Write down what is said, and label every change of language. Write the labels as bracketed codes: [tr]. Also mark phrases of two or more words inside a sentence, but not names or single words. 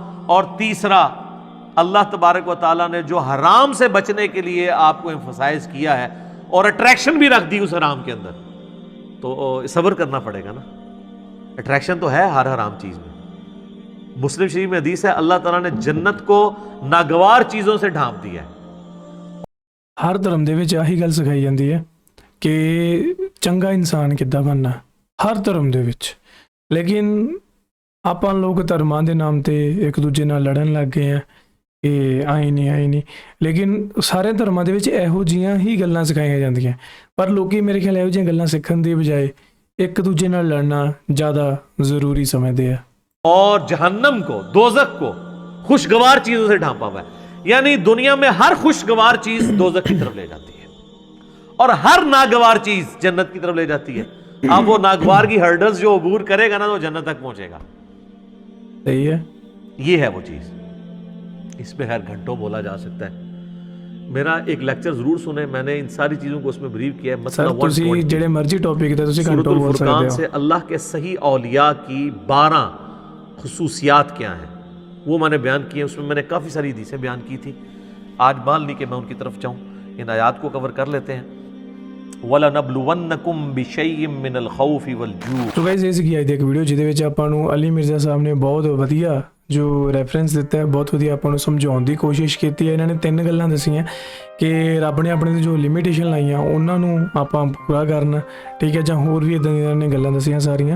[ur] اور تیسرا اللہ تبارک و تعالیٰ نے جو حرام سے بچنے کے لیے آپ کو ایمفسائز کیا ہے اور اٹریکشن بھی رکھ دی اس حرام کے اندر، تو صبر کرنا پڑے گا نا. اٹریکشن تو ہے ہر حرام چیز میں. مسلم شریف میں حدیث ہے اللہ تعالیٰ نے جنت کو ناگوار چیزوں سے ڈھانپ دیا ہے. [pa] ہر دھرم دے وچ آہی گل سکھائی جاندی ہے کہ چنگا انسان کداں بننا، ہر دھرم دے وچ. لیکن ਆਪਾਂ ਲੋਕ ਧਰਮਾਂ ਦੇ ਨਾਮ ਤੇ ਇੱਕ ਦੂਜੇ ਨਾਲ ਲੜਨ ਲੱਗ ਗਏ ਆ ਕਿ ਆਏ ਨਹੀਂ. ਲੇਕਿਨ ਸਾਰੇ ਧਰਮਾਂ ਦੇ ਵਿੱਚ ਇਹੋ ਜਿਹੀਆਂ ਹੀ ਗੱਲਾਂ ਸਿਖਾਈਆਂ ਜਾਂਦੀਆਂ, ਪਰ ਲੋਕੀ ਮੇਰੇ ਖਿਆਲ ਇਹੋ ਜਿਹੀਆਂ ਗੱਲਾਂ ਸਿੱਖਣ ਦੀ ਬਜਾਏ ਇੱਕ ਦੂਜੇ ਨਾਲ ਲੜਨਾ ਜ਼ਿਆਦਾ ਜ਼ਰੂਰੀ ਸਮਝਦੇ ਆ. [ur] اور جہنم کو، دوزخ کو خوشگوار چیزوں سے ڈھانپا ہوا ہے. یعنی دنیا میں ہر خوشگوار چیز دوزخ کی طرف لے جاتی ہے اور ہر ناگوار چیز جنت کی طرف لے جاتی ہے. اب وہ ناگوار کی ہرڈلز جو عبور کرے گا نا تو جنت تک پہنچے گا. صحیح ہے، یہ ہے وہ چیز. اس پہ خیر گھنٹوں بولا جا سکتا ہے. میرا ایک لیکچر ضرور سنیں، میں نے ان ساری چیزوں کو اس میں بریف کیا ہے. مسئلہ 120 [pa] جڑے مرضی ٹاپک تے تسی [ur] سورۃ گھنٹوں بول سکتے الفرقان [pa] ہو. [ur] سے اللہ کے صحیح اولیاء کی 12 خصوصیات کیا ہیں وہ میں نے بیان کی ہیں. اس میں نے کافی ساری حدیثیں بیان کی تھی. آج مان لی کہ میں ان کی طرف جاؤں. ان آیات کو کور کر لیتے ہیں. [ar] وَلَنَبْلُوَنَّكُمْ بِشَيْءٍ مِّنَ الْخَوْفِ وَالْجُوعِ. [en] so guys [pa] ਇਹ ਸੀਗੀ ਅੱਜ ਦੀ ਇੱਕ ਵੀਡੀਓ ਜਿਹਦੇ ਵਿੱਚ ਆਪਾਂ ਨੂੰ ਅਲੀ ਮਿਰਜ਼ਾ ਸਾਹਿਬ ਨੇ ਬਹੁਤ ਵਧੀਆ ਜੋ ਰੈਫਰੈਂਸ ਦਿੱਤਾ ਹੈ, ਬਹੁਤ ਵਧੀਆ ਆਪਾਂ ਨੂੰ ਸਮਝਾਉਣ ਦੀ ਕੋਸ਼ਿਸ਼ ਕੀਤੀ ਹੈ. ਇਹਨਾਂ ਨੇ 3 ਗੱਲਾਂ ਦੱਸੀਆਂ ਕਿ ਰੱਬ ਨੇ ਆਪਣੇ ਤੇ ਜੋ ਲਿਮਿਟੇਸ਼ਨ ਲਾਈਆਂ ਉਹਨਾਂ ਨੂੰ ਆਪਾਂ ਪੂਰਾ ਕਰਨਾ, ਠੀਕ ਹੈ, ਜਾਂ ਹੋਰ ਵੀ ਇੱਦਾਂ ਦੀਆਂ ਨੇ ਗੱਲਾਂ ਦੱਸੀਆਂ ਸਾਰੀਆਂ.